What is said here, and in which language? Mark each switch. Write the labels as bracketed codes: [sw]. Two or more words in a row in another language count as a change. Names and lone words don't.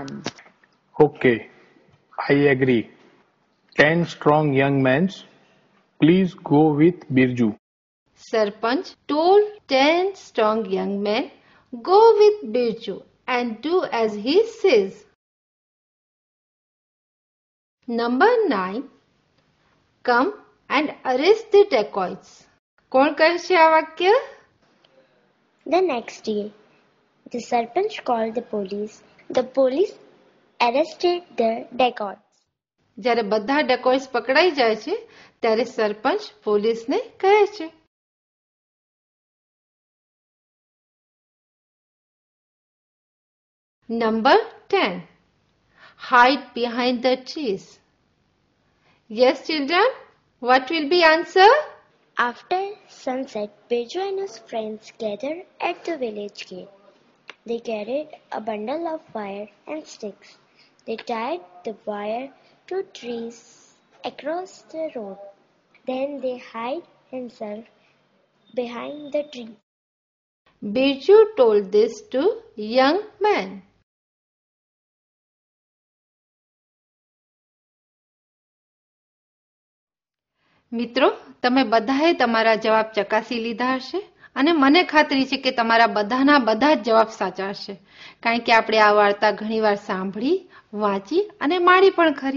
[en] Okay, I agree. 10 strong young men. Please go with Birju. Sarpanch told 10 strong young men, go with Birju and do as he says. નંબર 9. come and arrest the dacoits. [gu] કોણ કહે છે આ વાક્ય? [en] The next day, the Sarpanch called the police. The police arrested the dacoits. [gu] જ્યારે બધા dacoits પકડાઈ જાય છે ત્યારે સરપંચ પોલીસને કહે છે. નંબર 10. [en] Hide behind the trees. Yes, children, what will be answer? After sunset, Bejo and his friends gathered at the village gate. They carried a bundle of wire and sticks. They tied the wire to trees across the road. Then they hid themselves behind the tree. Biju told this to young man. [gu] મિત્રો, તમે બધાએ તમારા જવાબ ચકાસી લીધા હશે અને મને ખાતરી છે કે તમારા બધાના બધા જ જવાબ સાચા હશે, કારણ કે આપણે આ વાર્તા ઘણીવાર સાંભળી, વાંચી અને માણી પણ ખરી.